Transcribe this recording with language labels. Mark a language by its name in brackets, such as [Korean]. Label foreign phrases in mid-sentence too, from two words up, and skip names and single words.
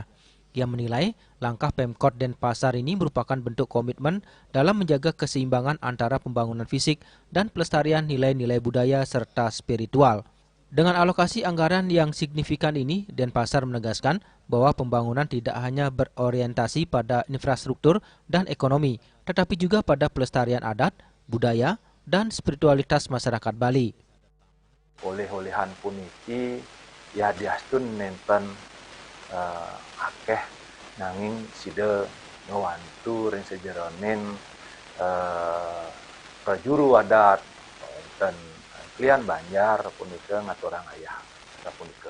[Indonesian] Ia menilai langkah Pemkot Denpasar ini merupakan bentuk komitmen dalam menjaga keseimbangan antara pembangunan fisik dan pelestarian nilai-nilai budaya serta spiritual. Dengan alokasi anggaran yang signifikan ini, Denpasar menegaskan bahwa pembangunan tidak hanya berorientasi pada infrastruktur dan ekonomi, tetapi juga pada pelestarian adat, budaya, dan spiritualitas masyarakat Bali. [Balinese] Oleh-olehan puniki ya diastun nenten akeh nanging sida ngawantu ring sejeronin prajuru adat dan klian Banjar punika ngaturang ayah punika.